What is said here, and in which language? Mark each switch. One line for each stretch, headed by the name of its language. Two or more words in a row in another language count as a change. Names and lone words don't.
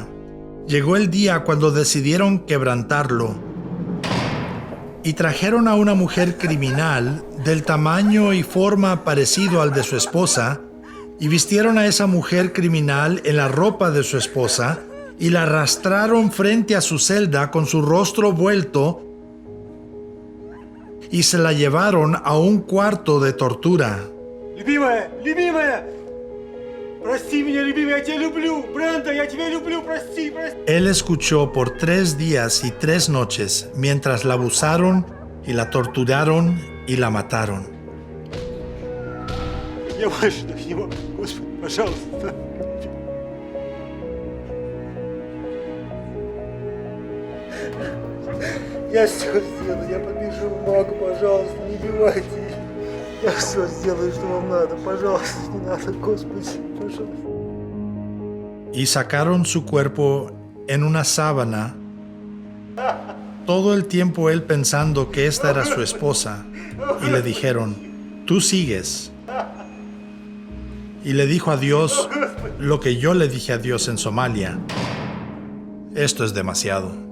Spanish: Llegó el día cuando decidieron quebrantarlo y trajeron a una mujer criminal del tamaño y forma parecido al de su esposa, y vistieron a esa mujer criminal en la ropa de su esposa y la arrastraron frente a su celda con su rostro vuelto y se la llevaron a un cuarto de tortura.
Russian: Любимая! Прости меня, любимая, я тебя люблю! Бренда, я тебя люблю, прости!
Spanish: Él escuchó por 3 días y 3 noches mientras la abusaron y la torturaron y la mataron.
Russian: Я больше так не могу, Господи, пожалуйста. Я все сделаю, я побежу в МАК, пожалуйста, не бивайте. Я все сделаю, что вам надо, пожалуйста, не надо, Господи, пожалуйста.
Spanish: Y sacaron su cuerpo en una sábana, todo el tiempo él pensando que esta era su esposa, y le dijeron, tú sigues. Y le dijo a Dios lo que yo le dije a Dios en Somalia, esto es demasiado.